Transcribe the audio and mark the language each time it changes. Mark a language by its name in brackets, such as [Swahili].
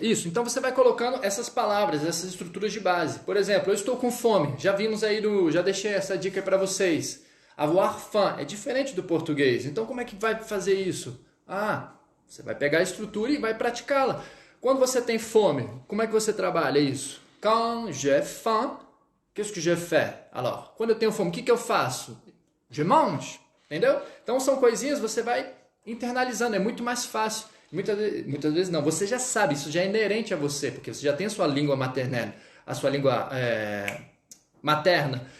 [Portuguese] Isso, então você vai colocando essas palavras, essas estruturas de base. Por exemplo, eu estou com fome, já vimos aí, já deixei essa dica para vocês. Avoir faim é diferente do português, então como é que vai fazer isso? Você vai pegar a estrutura e vai praticá-la. Quando você tem fome, como é que você trabalha isso? [French] Quand j'ai faim, qu'est-ce que je fais? [Portuguese] Alors, quando eu tenho fome, o que eu faço? [French] Je mange, [Portuguese] entendeu? Então são coisinhas, você vai internalizando, é muito mais fácil. Muitas vezes não, você já sabe, isso já é inerente a você, porque você já tem a sua língua materna, a sua língua materna.